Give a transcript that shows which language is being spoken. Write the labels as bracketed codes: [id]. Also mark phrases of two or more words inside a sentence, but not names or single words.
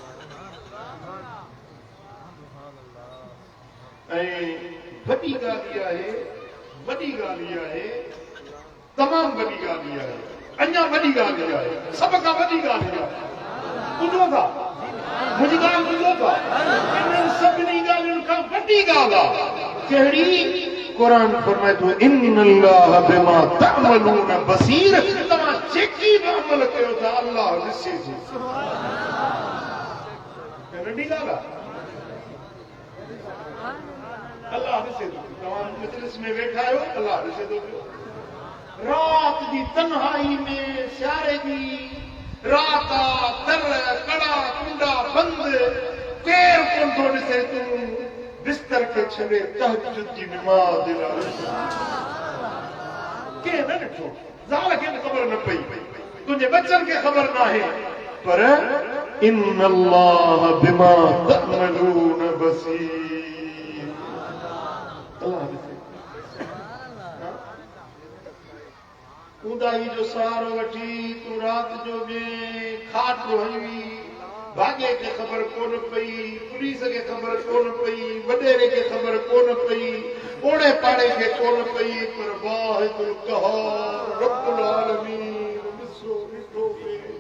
[sd] ऐं वॾी ॻाल्हि इहा आहे, वॾी ॻाल्हि इहा आहे, तमामु वॾी ॻाल्हि इहा आहे, अञा वॾी ॻाल्हि इहा आहे, सभ खां वॾी ॻाल्हि इहा आहे। ॿुधो था मुंहिंजी ॻाल्हि, ॿुधो था, इन्हनि सभिनी ॻाल्हियुनि खां वॾी ॻाल्हि आहे कहिड़ी? क़ुरान फरमाए थो, [ar] إن الله بما تعملون بصير, [sd] तव्हां जेकी बि अमल कयो था अल्लाह ॾिसे थो। नंढी ॻाल्हि आहे, अल्लाह ॾिसे थो। तव्हां मजलिस में वेठा आहियो, अल्लाह ॾिसे थो पियो। रात जी तन्हाई में, सियारे जी रात आहे, दर कड़ा कुंडा बंदि, केरु कोन थो ॾिसे, तूं बिस्तर खे छॾे तहज्जुद जी नमाज़ लाइ केरु न ॾिठो, ज़ाल खे बि ख़बर न पई, तुंहिंजे बचनि खे ख़बर न आहे, पर [ar] إن الله بما تعملون بصير, [sd] अल्लाह ॾिसे। ऊंदाही जो सहारो वठी तूं राति जो ॿिए खाट हई, भाॻे खे ख़बर कोन पई, पुलिस खे ख़बर कोन पई, वॾेरे खे ख़बर कोन पई, ओड़े पाड़े खे कोन पई, पर [ar] الواحد القهار رب العالمين [sd] ॾिठो पिए।